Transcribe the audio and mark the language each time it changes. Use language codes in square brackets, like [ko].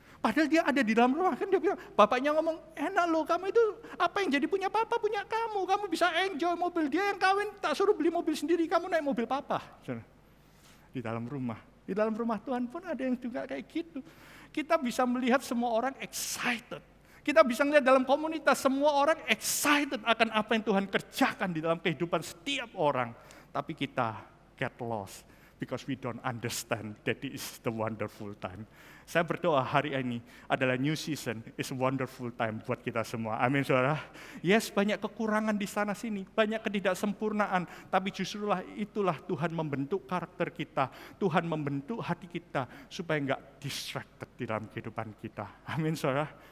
[id] Padahal dia ada di dalam rumah, kan dia bilang, bapaknya ngomong, enak loh kamu itu, apa yang jadi punya papa, punya kamu bisa enjoy mobil, dia yang kawin, tak suruh beli mobil sendiri, kamu naik mobil papa. Di dalam rumah Tuhan pun ada yang juga kayak gitu. Kita bisa melihat semua orang excited. Kita bisa melihat dalam komunitas, semua orang excited akan apa yang Tuhan kerjakan di dalam kehidupan setiap orang. Tapi kita [en] get lost, because we don't understand that it is the wonderful time. [id] Saya berdoa hari ini adalah [en] new season, is a wonderful time [id] buat kita semua. Amin, saudara. Yes, banyak kekurangan di sana sini, banyak ketidaksempurnaan, tapi justru itulah Tuhan membentuk karakter kita, Tuhan membentuk hati kita supaya enggak distracted di dalam kehidupan kita. Amin, saudara.